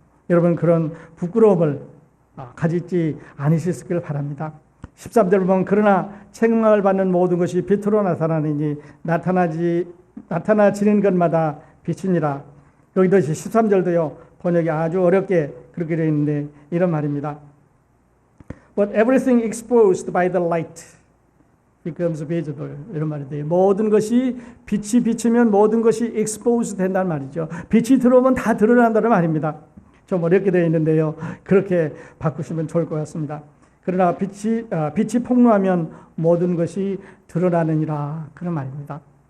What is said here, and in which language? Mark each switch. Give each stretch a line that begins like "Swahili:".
Korean: 여러분 그런 부끄러움을 가지지 않으시길 바랍니다. 13절 보면 그러나 책망을 받는 모든 것이 빛으로 나타나지는 것마다 빛이니라. 여기도 13절도요. 번역이 아주 어렵게 그렇게 되어 있는데 이런 말입니다.
English: But everything exposed by the light becomes visible.
Korean: 이런 말인데요. 모든 것이 빛이 비치면 모든 것이 expose 된다는 말이죠. 빛이 들어오면 다 드러난다는 말입니다. 좀 어렵게 되어 있는데요. 그렇게 바꾸시면 좋을 것 같습니다. 그러나 빛이 폭로하면 모든 것이 드러나느니라. 그런 말입니다.